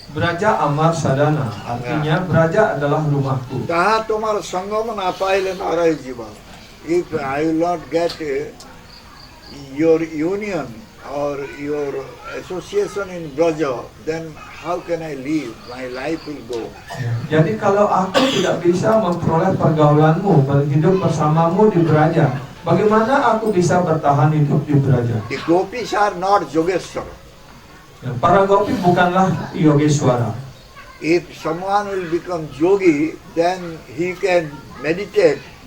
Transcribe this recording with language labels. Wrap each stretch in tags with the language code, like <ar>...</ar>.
<bn>Braja Amar Sadana,</bn> <id>artinya Braja adalah rumahku.</id> <bn>তাহা তোমার সঙ্গম না পাইলে নারাই জীবন</bn> <en>if I will not get your union or your association in Braja, then how can I live? My life will go.</en> <id>Jadi kalau aku tidak bisa memperoleh pergaulanmu, berhidup bersamamu di Braja, bagaimana aku bisa bertahan hidup di Braja?</id> <en>The gopis are not Yogeshwara.</en> <id>Para gopi bukanlah Yogeswara.</id> <en>If someone will become yogi, then he can meditate.</en>